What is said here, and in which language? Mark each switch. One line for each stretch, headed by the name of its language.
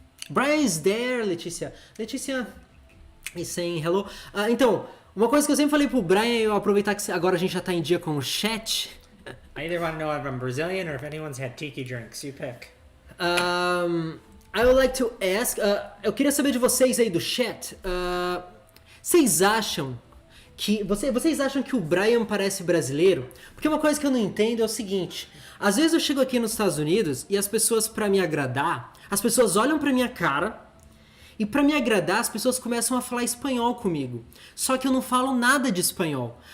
English: Bryan is there, Letícia. Letícia is saying hello.
Portuguese: Então, uma coisa que eu sempre falei pro Bryan, eu aproveitar que agora a gente já tá em dia com o chat.
English: I either want to know if I'm Brazilian or if anyone's had tiki drinks. You pick. I would like to ask,
Portuguese: eu queria saber de vocês aí do chat, vocês acham que o Bryan parece brasileiro? Porque uma coisa que eu não entendo é o seguinte, às vezes eu chego aqui nos Estados Unidos e as pessoas, pra me agradar, as pessoas olham pra minha cara e pra me agradar as pessoas começam a falar espanhol comigo, só que eu não falo nada de espanhol.